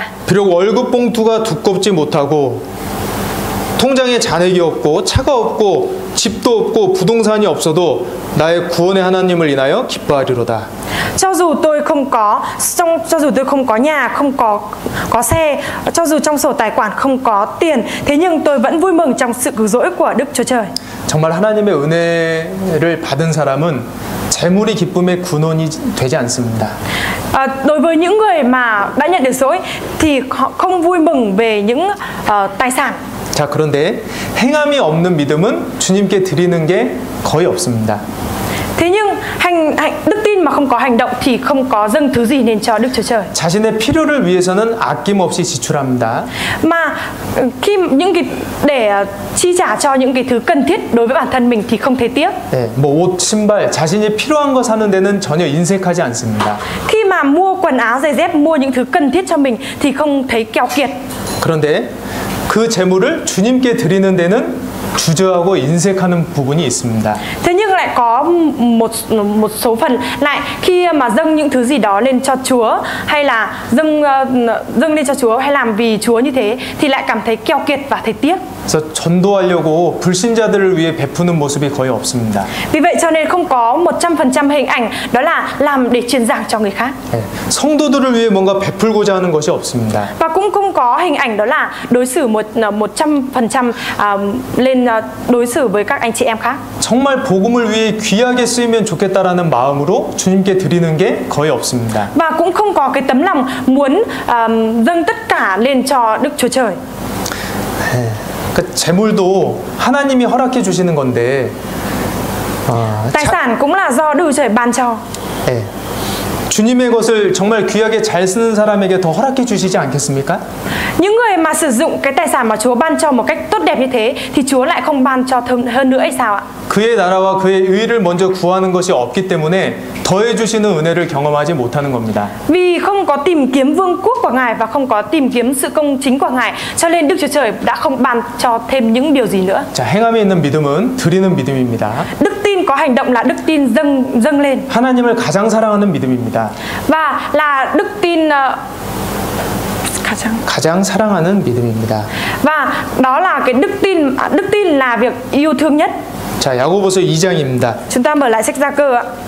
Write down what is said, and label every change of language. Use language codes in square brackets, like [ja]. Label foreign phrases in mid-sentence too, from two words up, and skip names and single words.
[ko] 비록 월급 봉투가 두껍지 못하고 통장에 잔액이 없고 차가 없고 집도 없고 부동산이 없어도 나의 구원의 하나님을 인하여 기뻐하리로다. [vi] Cho dù tôi không có nhà, không có xe, cho dù trong sổ tài khoản không có tiền, thế nhưng tôi vẫn vui mừng trong sự cứu rỗi của Đức Chúa Trời. [ko] 정말 하나님의 은혜를 받은 사람은 재물이 기쁨의 근원이 되지 않습니다. [vi] Đối với những người mà đã nhận được dỗi thì họ không vui mừng về những tài sản. [ko] 자, 그런데 행함이 없는 믿음은 주님께 드리는 게 거의 없습니다. [vi] Thế nhưng đức tin mà không có hành động thì không có dâng thứ gì nên cho Đức Chúa Trời. [ko] 자신의 필요를 위해서는 아낌없이 지출합니다. [vi] Mà khi để chi trả cho những cái thứ cần thiết đối với bản thân mình thì không thấy tiếc. [ko] 네, 뭐 옷, 신발, 자신이 필요한 거 사는 데는 전혀 인색하지 않습니다. [vi] Khi mà mua quần áo, giày dép, mua những thứ cần thiết cho mình thì không thấy keo kiệt. [ko] 그런데 그 재물을 주님께 드리는 데는 주저하고 인색하는 부분이 있습니다. [vi] Thế nhưng lại có một số phần lại khi mà dâng những thứ gì đó lên cho Chúa hay là dâng lên cho Chúa hay làm vì Chúa như thế thì lại cảm thấy keo kiệt và thấy tiếc. [ko] 그래서 전도하려고 불신자들을 위해 베푸는 모습이 거의 없습니다. [vi] Vì vậy cho nên không có 100% hình ảnh đó là làm để truyền giảng cho người khác. [ko] 네, 성도들을 위해 뭔가 베풀고자 하는 것이 없습니다. [vi] Và cũng không có hình ảnh đó là đối xử 100% lên đối xử với các anh chị em khác. [ko] 정말 복음을 위해 귀하게 쓰이면 좋겠다라는 마음으로 주님께 드리는 게 거의 없습니다. [vi] Và cũng không có cái tấm lòng muốn dâng tất cả lên cho Đức Chúa Trời. [ko] 그러니까 재물도 하나님이 허락해 주시는 건데 [vi] tài sản cũng là do Đức Chúa Trời ban cho. [ko] 네. 주님의 것을 정말 귀하게 잘 쓰는 사람에게 더 허락해 주시지 않겠습니까? [vi] Những người mà sử dụng cái tài sản mà Chúa ban cho một cách tốt đẹp như thế thì Chúa lại không ban cho hơn nữa hay sao ạ? [ko] 그의 나라와 그의 의를 먼저 구하는 것이 없기 때문에 더해 주시는 은혜를 경험하지 못하는 겁니다. [vi] Vì không có tìm kiếm vương quốc của Ngài và không có tìm kiếm sự công chính của Ngài, cho nên Đức Chúa Trời đã không ban cho thêm những điều gì nữa. [ko] 자, 행함이 있는 믿음은 드리는 믿음입니다. [vi] Đức tin có hành động là đức tin dâng lên. [ko] 하나님을 가장 사랑하는 믿음입니다. [vi] Và là đức tin [ko] 가장 사랑하는 믿음입니다. [vi] và đó là cái đức tin là việc yêu thương nhất. [ko] 자, 야고보서 2장입니다. [vi] Chúng ta mở lại sách Gia Cơ ạ.